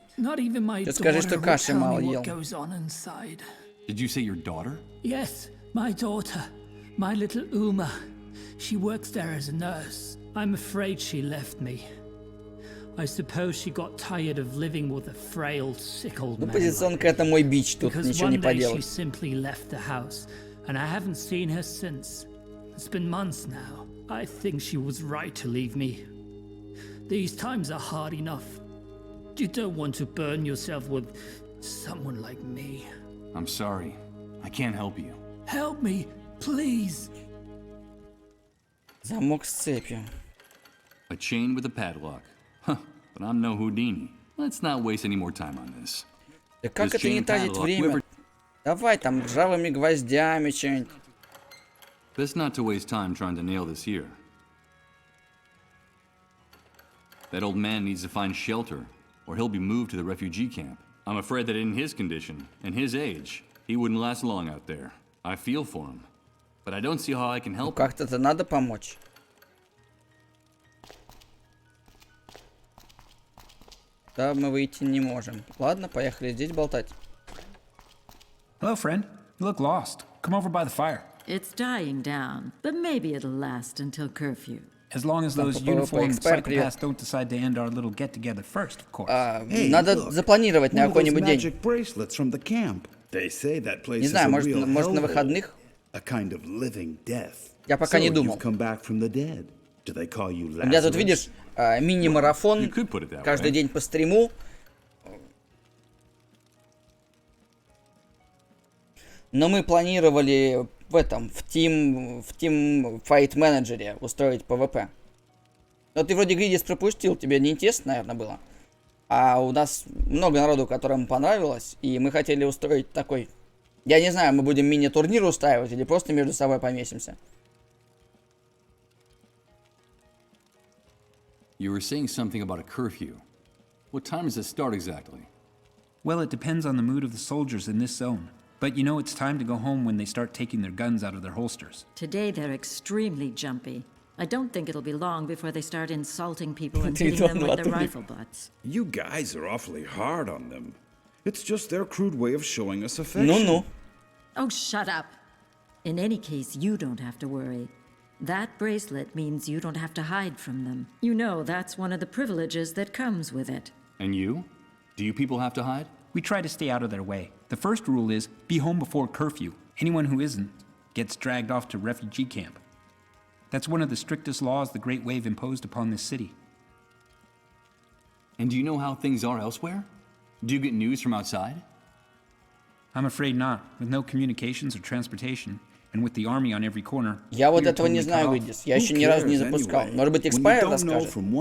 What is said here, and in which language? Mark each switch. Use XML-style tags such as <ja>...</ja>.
<en>Not even my daughter will tell me what goes on inside. Did you say your daughter? Yes, my daughter. My little Uma. She works there as a nurse. I'm afraid she left me. I suppose she got tired of living with a frail, sick old man.</en> <ru>Позиционка это мой бич, тут ничего не поделать.</ru> <en>She simply left the house, and I haven't seen her since. It's been months now. I think she was right to leave me. These times are hard enough. You don't want to burn yourself with someone like me. I'm sorry. I can't help you. Help me, please.</en> <ru>Замок с цепью.</ru> <en>A chain with a padlock. Huh, but I'm no Houdini. Let's not waste any more time on this.</en> <ru>Да как это не тратить время? Давай там ржавыми гвоздями что-нибудь.</ru> <en>Best not to waste time trying to nail this here. That old man needs to find shelter, or he'll be moved to the refugee camp. I'm afraid that in his condition, and his age, he wouldn't last long out there. I feel for him, but I don't see how I can help.</en> <ru>Ну как-то надо помочь. Да, мы выйти не можем. Ладно, поехали здесь болтать.</ru> <en>Hello, friend. You look lost. Come over by the fire. It's dying down, but maybe it'll last until curfew. As long as those uniformed psychopaths don't decide to end our little get-together first, of course.</en> <ru>Надо запланировать на какой-нибудь день.</ru> <en>Bracelets from the camp. They say that place</en> <ru>Не знаю, может на выходных.</ru> <en>A kind of living death.</en> <ru>Я пока не думал.</ru> <en>Come back from the dead. Do they call you Lazarus?</en> <ru>У меня тут, видишь, мини-марафон. Каждый день по стриму. Но мы планировали в Team Fight Manager устроить PvP. Но ты вроде Гридис пропустил, тебе не интересно, наверное, было. А у нас много народу, которым понравилось, и мы хотели устроить такой... Я не знаю, мы будем мини-турнир устраивать или просто между собой поместимся.</ru> <en>You were saying something about a curfew. What time does it start exactly? Well, it depends on the mood of the soldiers in this zone. But you know it's time to go home when they start taking their guns out of their holsters. Today they're extremely jumpy. I don't think it'll be long before they start insulting people and hitting them with their rifle butts. You guys are awfully hard on them. It's just their crude way of showing us affection. No. Oh, shut up. In any case, you don't have to worry. That bracelet means you don't have to hide from them. You know, that's one of the privileges that comes with it. And you? Do you people have to hide? We try to stay out of their way. The first rule is, be home before curfew. Anyone who isn't gets dragged off to refugee camp. That's one of the strictest laws the Great Wave imposed upon this city. And do you know how things are elsewhere? Do you get news from outside? I'm afraid not. With no communications or transportation, and with the army on every corner.</en> <ru>Я вот этого не знаю, Гридис. Я еще ни разу не запускал. Может быть, Expire расскажет.</ru>